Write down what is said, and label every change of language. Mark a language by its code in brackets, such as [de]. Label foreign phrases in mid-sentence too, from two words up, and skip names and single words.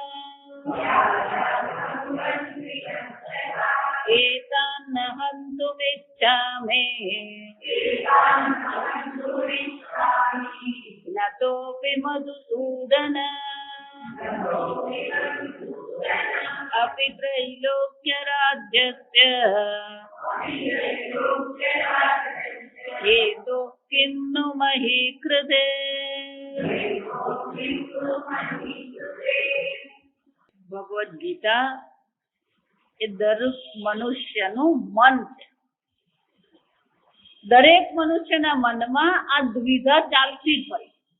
[sa] एतान् न हन्तुमिच्छामि नतोऽपि मधुसूदन अपि त्रैलोक्यराज्यस्य हेतु किं नु मही कृते। [gu] ભગવદ્ ગીતા એ દરેક મનુષ્યનું મન છે. દરેક મનુષ્યના મનમાં આ દ્વિધા ચાલતી જ હોય.